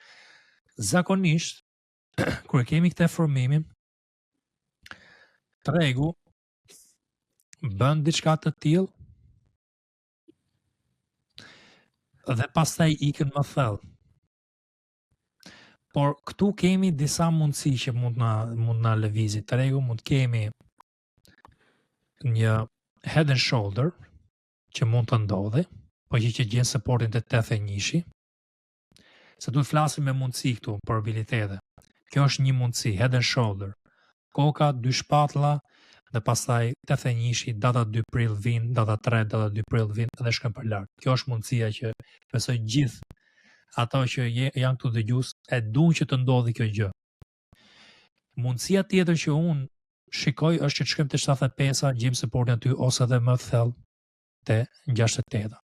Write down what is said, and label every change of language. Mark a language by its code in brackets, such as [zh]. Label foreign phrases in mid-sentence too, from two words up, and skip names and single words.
[sq] Zakonisht, kur kemi këtë formimin, tregu bën diçka të tillë dhe pastaj ikën më thellë. Por këtu kemi disa mundësi që mund na lëvizi tregu, mund kemi një [en] head and shoulder [sq] që mund të ndodhi, po që gjen supportin të 81-shi. Se duhet flasim me mundësi këtu, probabilitete. Kjo është një mundësi, [en] head and shoulder. [sq] Koka, 2 shpatlla, dhe pastaj 81-shi, data 2 prill vin, data 3, data 2 prill vin, dhe shkojnë për lart. Kjo është mundësia që besoj gjithë ato që janë këtu dëgjues e duan që të ndodhi kjo gjë. Mundësia tjetër që unë shikoj është që të shkojmë te 75-a, gjejmë supportin aty ose edhe më thellë te 68-a.